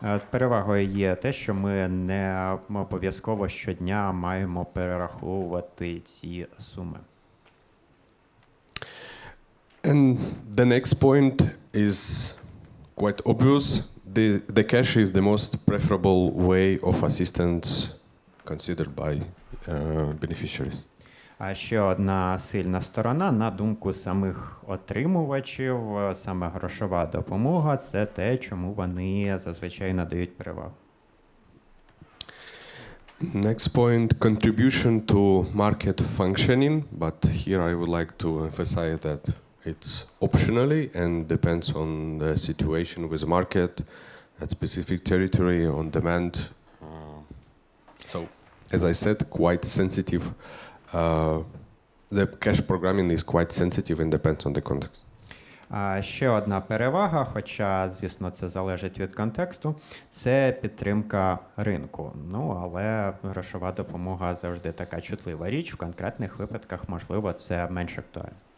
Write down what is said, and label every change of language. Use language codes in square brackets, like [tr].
[uk] Перевагою є те, що ми не обов'язково щодня маємо перераховувати ці суми. [en] And the next point is quite obvious. The cash is the most preferable way of assistance considered by beneficiaries. [uk] А ще одна сильна сторона, на думку самих отримувачів, саме грошова допомога – це те, чому вони зазвичай надають перевагу. [en] Next point, contribution to market functioning, but here I would like to emphasize that it's optionally and depends on the situation with the market, at specific territory, on demand. So, as I said, quite sensitive. The cash programming is quite sensitive and depends on the context. [uk] А ще одна перевага, хоча, звісно, це залежить від контексту, це підтримка ринку. Ну, але грошова допомога завжди така чутлива річ. В конкретних випадках, можливо, це менш актуально.